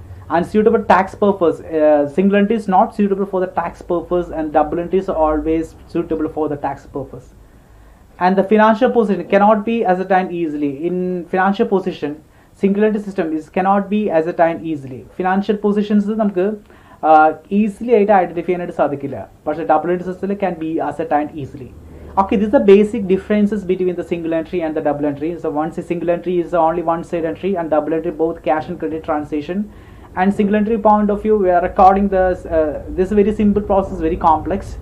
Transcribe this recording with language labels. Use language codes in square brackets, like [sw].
[en] And suitable tax purpose, single entry is not suitable for the tax purpose, and double entry is always suitable for the tax purpose. And the financial position cannot be ascertained easily. In financial position, single entry system cannot be ascertained easily. [ml] Financial positions നമുക്ക് easily ആയിട്ട് identify ചെയ്യാനായിട്ട് സാധിക്കില്ല. പക്ഷേ double entry സിസ്റ്റത്തിൽ [en] can be ascertained easily. Okay, this is the basic differences between the single entry and the double entry. So once a single entry is only one side entry, and double entry both cash and credit transaction. And single entry point of view, we are recording this very simple process, very complex.